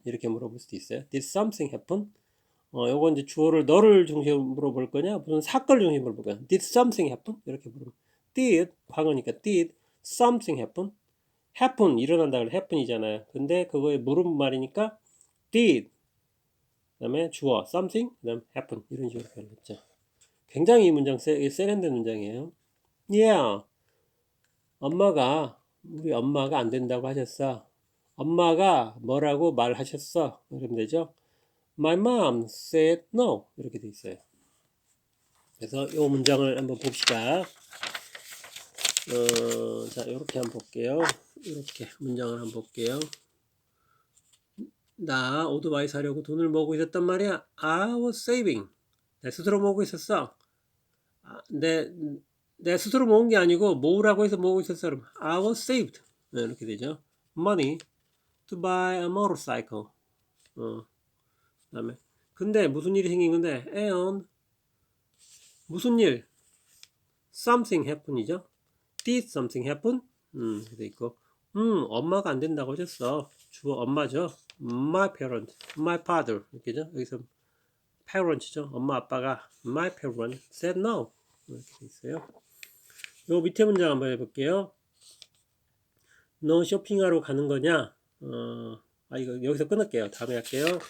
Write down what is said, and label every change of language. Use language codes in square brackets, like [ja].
[ko] 이렇게 물어볼 수도 있어요. [en] Did something happen? [ko] 요거 이제 주어를 너를 중심으로 볼 거냐? 무슨 사건을 중심으로 볼 거냐? [en] Did something happen? [ko] 이렇게 물어보면. [en] Did, [ko] 과거니까, [en] did something happen? [ko] happen, 일어난다 그래. happen이잖아요. 근데 그거에 물음 말이니까, did, 그 다음에 주어, something, 그 다음 happen. 이런 식으로 표현했죠. 굉장히 이 문장 세련된 문장이에요. [en] Yeah. [ko] 우리 엄마가 안 된다고 하셨어. 엄마가 뭐라고 말하셨어. 그러면 되죠. [en] My mom said no. [ko] 이렇게 돼 있어요. 그래서 이 문장을 한번 봅시다. 자, 이렇게 한번 볼게요. 이렇게 문장을 한번 볼게요. 나 오토바이 사려고 돈을 모으고 있었단 말이야. [en] I was saving. [ko] 내 스스로 모으고 있었어. 내 스스로 모은 게 아니고 모으라고 해서 모으고 있었어. 그럼 [en] I was saved. [ko] 이렇게 되죠. [en] Money to buy a motorcycle. [ko] 그다음에 근데 무슨 일이 생긴 건데 and 무슨 일? [en] Something happen이죠. Did something happen? [ko] 돼 있고 엄마가 안 된다고 하셨어. 주어 엄마죠. [en] My parent, my father [ko] 이렇게죠. 여기서 parents죠. 엄마 아빠가 [en] my parent said no [ko] 이렇게 돼 있어요. 요 밑에 문장 한번 해볼게요. 너 쇼핑하러 가는 거냐? 이거 여기서 끊을게요. 다음에 할게요.